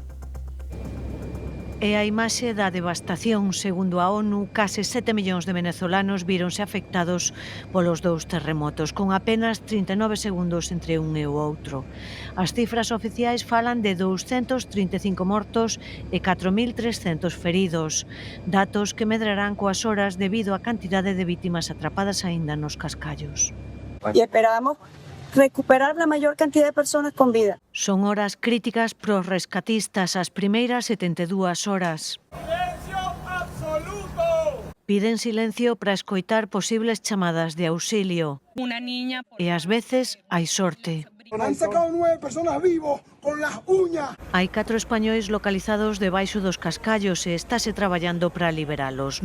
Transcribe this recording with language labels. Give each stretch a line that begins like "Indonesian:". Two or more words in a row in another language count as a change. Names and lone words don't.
Galician: E a imaxe da devastación, segundo a ONU, case 7 millóns de venezolanos víronse afectados polos 2 terremotos, con apenas 39 segundos entre un e o outro. As cifras oficiais falan de 235 mortos e 4.300 feridos, datos que medrarán coas horas debido á cantidade de vítimas atrapadas aínda nos cascallos.
Spanish: Y esperamos recuperar la mayor cantidad de personas con vida.
Galician: Son horas críticas pros rescatistas, as primeiras 72 horas.
Spanish: ¡Silencio absoluto!
Galician: Piden silencio para escoitar posibles chamadas de auxilio. E ás veces hai sorte.
Spanish: Han sacado 9 personas vivos con las uñas.
Galician: Hai 4 españois localizados debaixo dos cascallos e estáse traballando para liberalos.